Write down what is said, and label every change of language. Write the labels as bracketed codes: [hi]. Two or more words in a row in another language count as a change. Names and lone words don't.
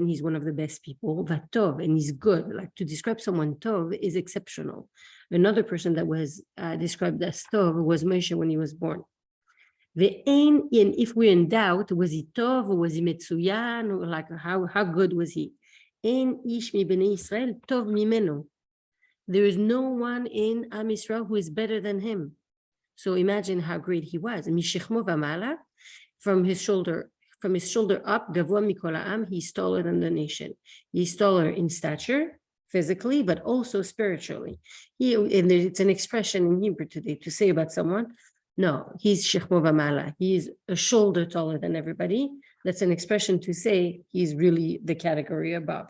[en] He's one of the best people. Vatov, and he's good. Like to describe someone Tov is exceptional. Another person that was described as Tov was Moshe when he was born. And if we're in doubt, was he Tov or was he Metsuyan? Or like how good was he? [he] אין איש מבני ישראל טוב ממנו. [en] There is no one in [he] עם ישראל [en] who is better than him. So imagine how great he was. [he] משכמו ומעלה, [en] from his shoulder up, [he] גבוה מכל העם, [en] he's taller than the nation. He's taller in stature, physically, but also spiritually. And it's an expression in Hebrew today to say about someone, no, he's [he] שכמו ומעלה. [en] He's a shoulder taller than everybody. That's an expression to say he's really the category above.